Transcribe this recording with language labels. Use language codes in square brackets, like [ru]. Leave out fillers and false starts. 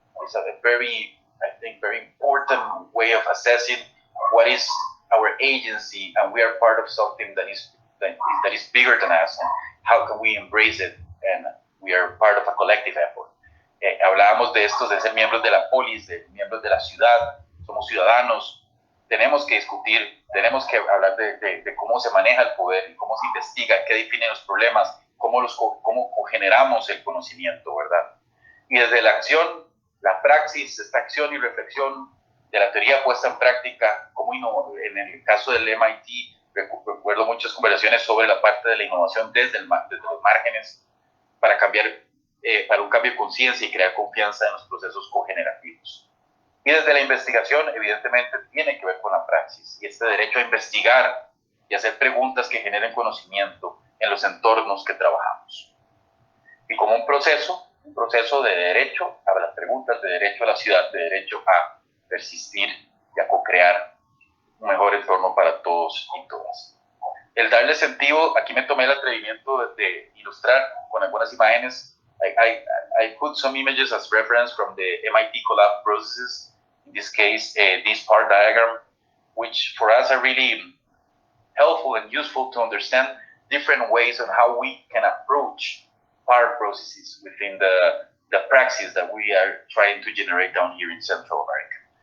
[en] It's a very important way of assessing what is our agency, and we are part of something that is bigger than us, and how can we embrace it, and we are part of a collective effort. [es] Hablábamos de esto, de ser miembros de la polis, de miembros de la ciudad, somos ciudadanos, tenemos que discutir, tenemos que hablar de cómo se maneja el poder, cómo se investiga, qué define los problemas, cómo generamos el conocimiento, ¿verdad? Y desde la acción, la praxis, esta acción y reflexión de la teoría puesta en práctica, como en el caso del MIT, recuerdo muchas conversaciones sobre la parte de la innovación desde los márgenes para un cambio de conciencia y crear confianza en los procesos cogenerativos. Y desde la investigación, evidentemente, tiene que ver con la praxis y este derecho a investigar y hacer preguntas que generen conocimiento en los entornos que trabajamos. Y como un proceso de derecho a las preguntas, de derecho a la ciudad, de derecho a persistir y a co-crear un mejor entorno para todos y todas. El darle sentido, aquí me tomé el atrevimiento de ilustrar con algunas imágenes. [en] I put some images as reference from the MIT Collab processes, in this case, this PAR diagram, which for us are really helpful and useful to understand different ways on how we can approach PAR processes within the praxis that we are trying to generate down here in Central America.